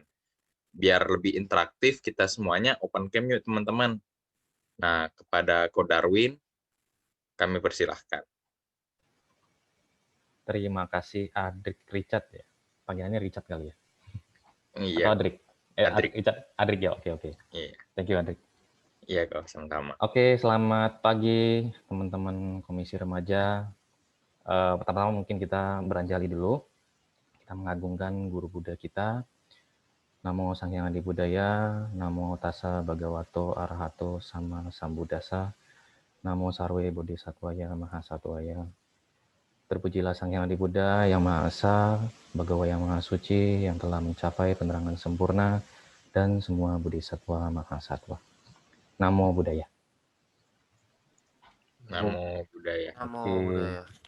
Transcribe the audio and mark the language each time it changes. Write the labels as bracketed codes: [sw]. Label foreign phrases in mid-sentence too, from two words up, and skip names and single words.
[id] Biar lebih interaktif, kita semuanya [en] open cam [id] yuk teman-teman. Nah, kepada Ko Darwin, kami persilahkan. Terima kasih Adrik Richard ya. Panggilannya Richard kali ya? Iya. Atau Adrik? Adrik. Adrik ya, oke. Iya. [en] Thank you Adrik. [id] Iya kok, sama-sama. Oke, selamat pagi teman-teman Komisi Remaja. Pertama-tama mungkin kita beranjali dulu. Kita mengagungkan guru Buddha kita. [pi] Namo Sang Hyang Adi Budaya, Namo Tassa Bhagavato Arahato Sama Sambuddhassa, [sa] Namo Sarwe Bodhisattvaya Mahasattvaya. [id] Terpujilah Sang Hyang Adi Buddha yang Maha Esa, Bhagawa yang Maha Suci, yang telah mencapai penerangan sempurna, dan semua Bodhisattva Mahasatwa. [pi] Namo Buddhaya. Namo Buddhaya. Namo [id] Oke. [pi] Buddhaya.